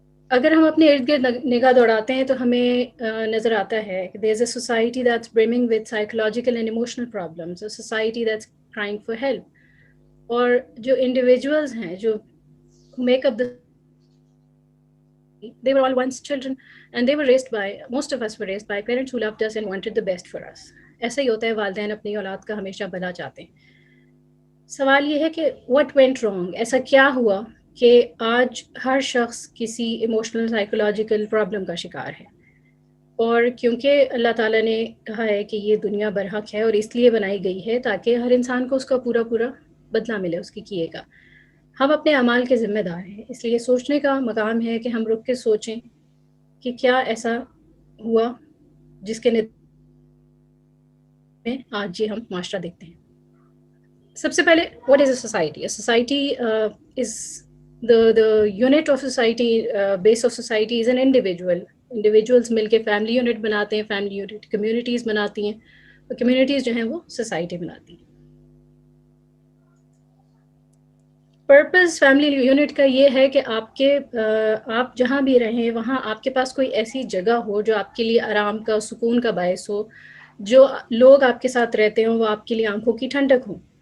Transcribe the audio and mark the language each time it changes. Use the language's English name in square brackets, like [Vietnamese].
[Urdu] اگر ہم اپنے ارد گرد نگاہ دوڑاتے ہیں تو ہمیں نظر آتا ہے کہ [English] there is a society that's brimming with psychological and emotional problems, a society that's crying for help. [Urdu] اور جو انڈیویجولز ہیں جو make up [English] they were all once children and they were raised by, most of us were raised by parents who loved us and wanted the best for us. [Urdu] ایسا ہی ہوتا ہے، والدین اپنی اولاد کا ہمیشہ بھلا چاہتے ہیں. سوال یہ ہے کہ [English] what went wrong، [Urdu] ایسا کیا ہوا کہ آج ہر شخص کسی ایموشنل سائیکولوجیکل پرابلم کا شکار ہے. اور کیونکہ اللہ تعالیٰ نے کہا ہے کہ یہ دنیا برحق ہے اور اس لیے بنائی گئی ہے تاکہ ہر انسان کو اس کا پورا بدلہ ملے اس کی کیے گا. ہم اپنے اعمال کے ذمہ دار ہیں، اس لیے سوچنے کا مقام ہے کہ ہم رک کے سوچیں کہ کیا ایسا ہوا جس کے نتیجے میں آج یہ ہم معاشرہ دیکھتے ہیں. [English] سب سے پہلے what is a society? A society is the unit of society, base of society is an individual. [Urdu] Individuals مل کے فیملی یونٹ بناتے ہیں، فیملی یونٹ کمیونٹیز بناتی ہیں، اور کمیونٹیز جو ہیں وہ سوسائٹی بناتی ہیں. پرپز فیملی یونٹ کا یہ ہے کہ آپ جہاں بھی رہیں وہاں آپ کے پاس کوئی ایسی جگہ ہو جو آپ کے لیے آرام کا، سکون کا باعث ہو، جو لوگ آپ کے ساتھ رہتے ہوں وہ آپ کے لیے آنکھوں کی ٹھنڈک ہوں.